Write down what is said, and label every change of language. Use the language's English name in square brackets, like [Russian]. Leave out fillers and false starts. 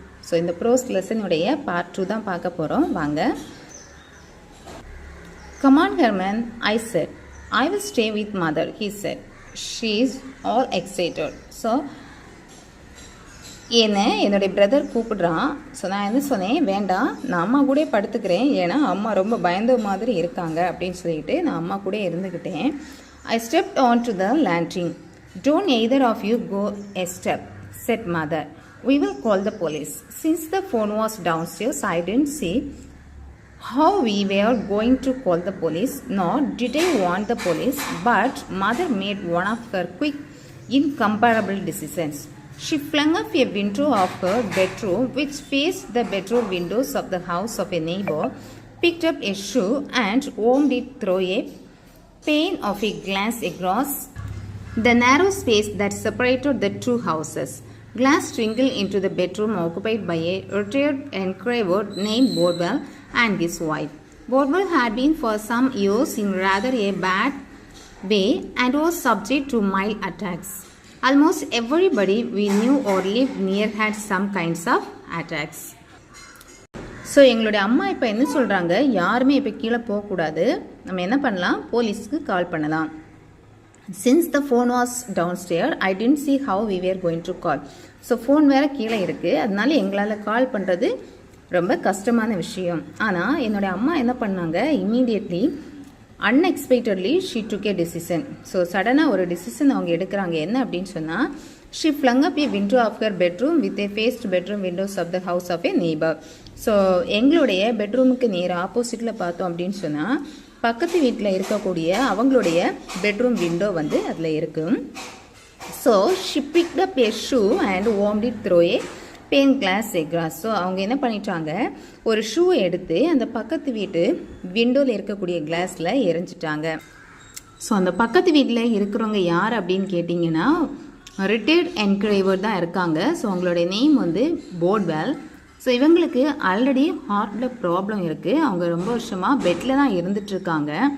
[English] So in the prose lesson [Tamil] உடைய [English] part 2 [Tamil] தான் பார்க்க போறோம். வாங்க. [English] Come on Herman, I said. I will stay with mother, he said. She is all excited. [Tamil] So என்னுடைய brother கூப்பிடுறான். So நான் என்ன சொன்னேன், வேண்டாம் நான் அம்மா கூட படுத்துக்கிறேன், ஏன்னா அம்மா ரொம்ப பயந்த மாதிரி இருக்காங்க அப்படின்னு சொல்லிட்டு நான் அம்மா கூட இருந்துக்கிட்டேன். [English] I stepped on to the landing. Don't either of you go a step, said mother. We will call the police. Since the phone was downstairs, I didn't see how we were going to call the police, nor did I want the police, but mother made one of her quick, incomparable decisions. She flung up a window of her bedroom, which faced the bedroom windows of the house of a neighbor, picked up a shoe and warmed it through a pane of a glass across the narrow space that separated the two houses. Glass trickled into the bedroom occupied by a retired engraver named Bordwell and his wife. Bordwell had been for some years in rather a bad way and was subject to mild attacks. Almost everybody we knew or lived near had some kinds of attacks. [Tamil] So எங்களுடைய அம்மா இப்போ என்ன சொல்கிறாங்க, யாருமே இப்போ கீழே போகக்கூடாது, நம்ம என்ன பண்ணலாம், போலீஸ்க்கு கால் பண்ணலாம். [English] Since the phone was down stair, I didn't see how we were going to call. [Tamil] So phone வேறு கீழே இருக்குது, அதனால எங்களால் கால் பண்ணுறது ரொம்ப கஷ்டமான விஷயம். ஆனால் என்னுடைய அம்மா என்ன பண்ணாங்க, [English] Immediately unexpectedly she took a decision. [Tamil] So சடனாக ஒரு டிசிஷன் அவங்க எடுக்கிறாங்க. என்ன அப்படின்னு சொன்னால், [English] she flung up a window of her bedroom with a faced bedroom windows of the house of a neighbor. [Tamil] So எங்களுடைய பெட்ரூமுக்கு நேராக ஆப்போசிட்டில் பார்த்தோம் அப்படின்னு சொன்னால், பக்கத்து வீட்டில் இருக்கக்கூடிய அவங்களுடைய பெட்ரூம் விண்டோ வந்து அதில் இருக்கும். [English] So she picked up a shoe and warmed it through a pane glass across. [Tamil] So அவங்க என்ன பண்ணிட்டாங்க, ஒரு ஷூ எடுத்து அந்த பக்கத்து வீட்டு விண்டோவில் இருக்கக்கூடிய கிளாஸில் எரிஞ்சிட்டாங்க. ஸோ அந்த பக்கத்து வீட்டில் இருக்கிறவங்க யார் அப்படின்னு கேட்டிங்கன்னா, ரிட்டையர்ட் என்கிரேவர் தான் இருக்காங்க. ஸோ அவங்களுடைய நேம் வந்து போர்ட்வெல். ஸோ இவங்களுக்கு ஆல்ரெடி ஹார்ட்டில் ப்ராப்ளம் இருக்குது, அவங்க ரொம்ப வருஷமாக பெட்டில் தான் இருந்துகிட்ருக்காங்க.